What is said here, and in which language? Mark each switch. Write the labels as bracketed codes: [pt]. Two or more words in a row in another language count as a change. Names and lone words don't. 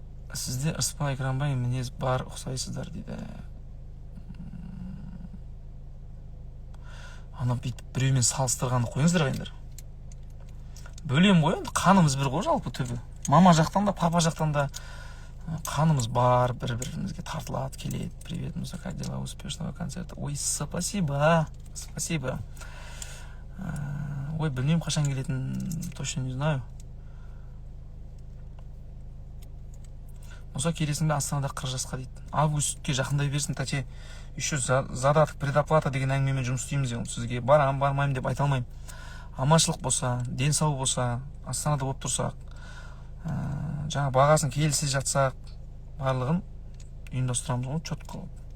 [kk] Сізде ырыспай экранбай мінез бар, ұқсайсыздар дейді. Ана бүйтіп біреумен салыстырғанды қойыңыздар қайындар. Бөлем ғой, енді қанымыз бір ғой жалпы түбі. Мама жақтан да, папа жақтан да қанымыз бар, бір-бірімізге тартылады, келеді. [ru] Привет, Муса, как дела, успешного концерта. Ой, спасибо, спасибо. [kk] Ой, білмеймін қашан келетін, [ru] точно не знаю. [kk] Муса, келесің бе Астанада 40 жасқа дейді. Августке жақындай берсін, тәте. [ru] Еще задаток предоплата [kk] деген әңгімемен жұмыс істейміз. Сізге барам, бармаймын деп айта алмаймын. Аманшылық болса, ден сау болса, Астанада болып тұрсақ, жаңа бағасын келісе жатсақ, барлығын ұйымдастырамыз ғой, чотко қылып.